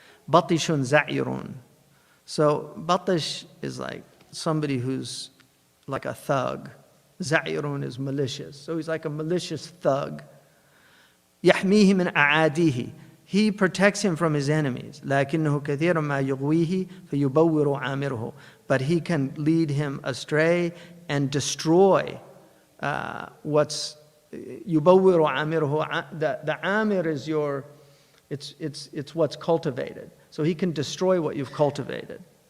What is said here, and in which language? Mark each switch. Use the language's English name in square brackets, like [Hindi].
[Arabic] Batishun za'irun. [English] So batish is like somebody who's like a thug. Za'irun is malicious. So he's like a malicious thug. [Arabic] يحميه من أعاديه. [English] He protects him from his enemies. [Arabic] لكنه كثيرا ما يغويه فيبور عامره. [English] But he can lead him astray and destroy what's [Arabic] يبور عامره. [English] The amir is your, it's what's cultivated. So he can destroy what you've cultivated.